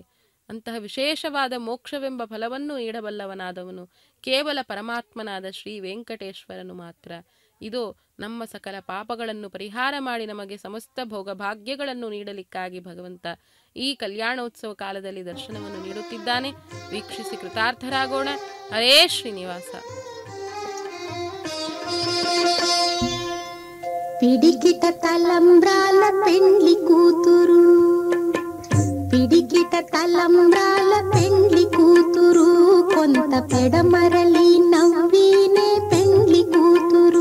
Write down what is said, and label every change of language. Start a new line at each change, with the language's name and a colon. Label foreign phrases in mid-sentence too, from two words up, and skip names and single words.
Kannada: ಅಂತಹ ವಿಶೇಷವಾದ ಮೋಕ್ಷವೆಂಬ ಫಲವನ್ನು ನೀಡಬಲ್ಲವನಾದವನು ಕೇವಲ ಪರಮಾತ್ಮನಾದ ಶ್ರೀ ವೆಂಕಟೇಶ್ವರನು ಮಾತ್ರ. ಇದು ನಮ್ಮ ಸಕಲ ಪಾಪಗಳನ್ನು ಪರಿಹಾರ ಮಾಡಿ ನಮಗೆ ಸಮಸ್ತ ಭೋಗಭಾಗ್ಯಗಳನ್ನು ನೀಡಲಿಕ್ಕಾಗಿ ಭಗವಂತ ಈ ಕಲ್ಯಾಣೋತ್ಸವ ಕಾಲದಲ್ಲಿ ದರ್ಶನವನ್ನು ನೀಡುತ್ತಿದ್ದಾನೆ. ವೀಕ್ಷಿಸಿ ಕೃತಾರ್ಥರಾಗೋಣ. ಹರೇ ಶ್ರೀನಿವಾಸ.
Telugu: పిడికిట తలంబ్రాల పెండ్లి కూతురు, పిడికిట తలంబ్రాల పెండ్లి కూతురు, కొంత పెడమరలి నవ్వినే పెండ్లి కూతురు.